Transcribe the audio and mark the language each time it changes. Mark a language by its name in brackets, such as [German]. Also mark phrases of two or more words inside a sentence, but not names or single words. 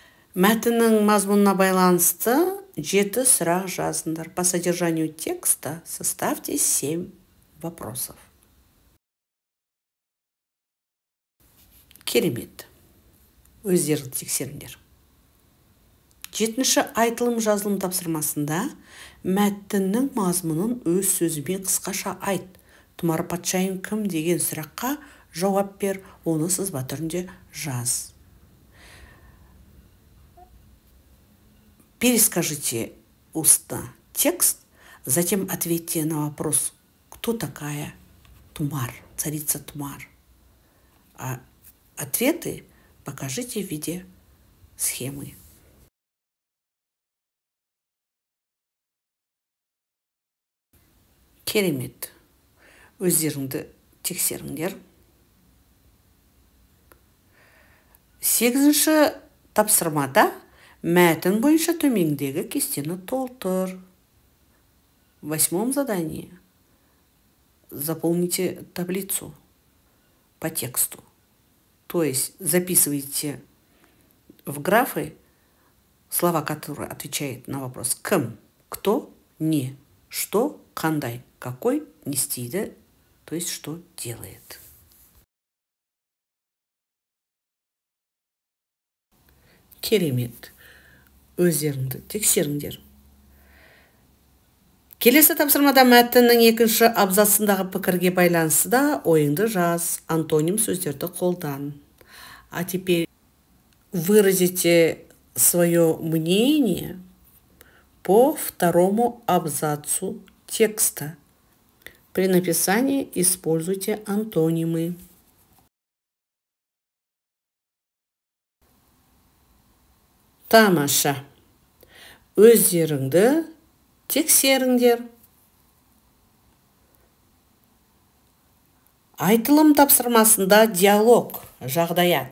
[Kazakh] Мәтіннің мазмұнына байланысты 7 сұрақ жазыңдар. [Russian] По содержанию текста составьте 7 вопросов. [Kazakh] Керемет. Өздеріңді тексеріңдер. 7-ші айтылым-жазылым тапсырмасында мәтіннің мазмұнын өз сөзімен қысқаша айт. Тұмар патшайым кім деген сұраққа жауап бер, оны сызба түрінде жаз. [Russian] Перескажите устно текст, затем ответьте на вопрос, кто такая Тумар, царица Тумар. А ответы покажите в виде схемы. [Kazakh] Керемет. Өздеріңді тексеріңдер. 8-ші тапсырмада мәтін бойынша төмендегі кестені толтыр. [Russian] В 8-м задании заполните таблицу по тексту. То есть записывайте в графы слова, которые отвечают на вопрос кім, кто, не, что, қандай, какой, [Kazakh] не істейді, [Russian] то есть что делает. [Kazakh] Керемет. Өздеріңді тексеріңдер. Келесі тапсырмада мәтіннің 2-ші абзацындағы пікірге байланысты да ойыңды жаз, антоним сөздерді қолдан. [Russian] А теперь выразите свое мнение по 2-му абзацу текста. При написании используйте антонимы. [Kazakh] Тамаша. Өздеріңді тексеріңдер. Айтылым тапсырмасында диалог, жағдаят.